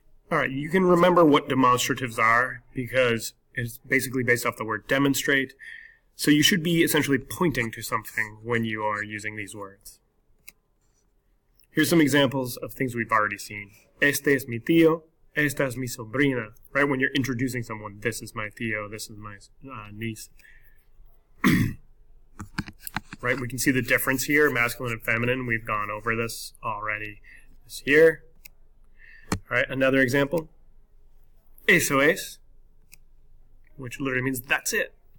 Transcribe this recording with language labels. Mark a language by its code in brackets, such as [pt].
[en] All right, you can remember what demonstratives are because it's basically based off the word demonstrate. So you should be essentially pointing to something when you are using these words. Here's some examples of things we've already seen. [es] Este es mi tío, esta es mi sobrina. [en] Right, when you're introducing someone, this is my tío, this is my niece. Right, we can see the difference here, masculine and feminine. We've gone over this already this year. All right, another example. [es] Eso es, [en] which literally means that's it.